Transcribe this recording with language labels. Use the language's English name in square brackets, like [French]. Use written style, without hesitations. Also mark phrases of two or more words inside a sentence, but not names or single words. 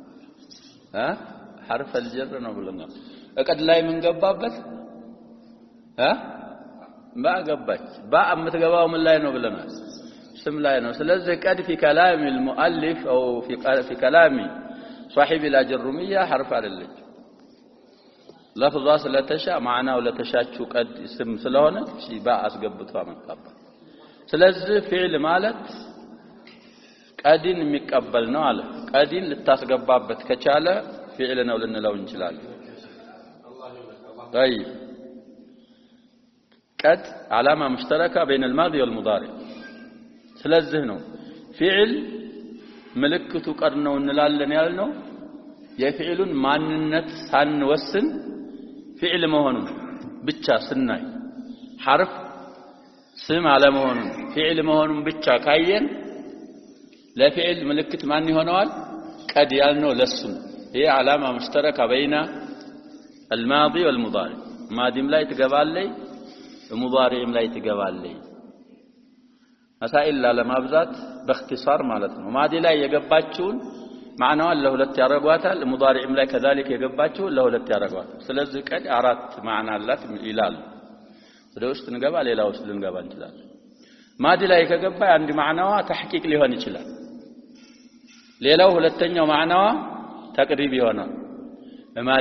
[Arabic] حرف الجر [Amharic] ነው ብለናል። ቀድ ላይ ምን ገባበት? ባ ገባች። ባ የምትገባው ምን ላይ ነው ብለናል? ስም ላይ ነው። ስለዚህ ቀድ [Arabic] في كلام المؤلف او في كلام صاحب الأجرومية [Amharic] ሐርፍ አይደለች። ለፍዟ ስለተሻ ማዕናው ለተሻቹ ቀድ ስም ስለሆነ ባ አስገብቶ አመጣባ። ስለዚህ ፊዕል ማለት ቀድን የሚቀበል ነው አለ። ቀድን ልታስገባበት ከቻለ ፊዕል ነው ልንለው እንችላለን። طيب ቀድ [Arabic] علامة مشتركة بين الماضي والمضارع። [Amharic] ስለዚህ ነው ፊዕል ምልክቱ ቀድ ነው እንላለን ያልነው የፊዕሉን ማንነት ሳንወስን ፊዕል መሆኑን ብቻ ስናይ፣ ሐርፍ ስም አለመሆኑን ፊዕል መሆኑን ብቻ ካየን ለፊዕል ምልክት ማን ይሆነዋል? ቀድ ያልነው ለሱ። ይሄ [Arabic] علامة مشتركة بين الماضي والمضارع። [Amharic] ማዲም ላይ ትገባለይ፣ ሙዳሪዕም ላይ ትገባለይ። مسائل ለማብዛት باختصار ማለት ነው። ማዲ ላይ የገባችውን ማዕናዋን ለሁለት ያረጋታል፣ ሙዳሪዕም ላይ ከذلك የገባችው ለሁለት ያረጋታል። ስለዚህ ቀድ አራት ማዕና አላት ይላል። ወደ ውስጥ እንገባ፣ ሌላ ውስጥ ልንገባ እንችላለን። ማዲ ላይ ከገባ አንድ ማዕናዋ ተሕቂቅ ሊሆን ይችላል፣ ሌላው ሁለተኛው ማዕናዋ ተቅሪብ ይሆናል። ማዲ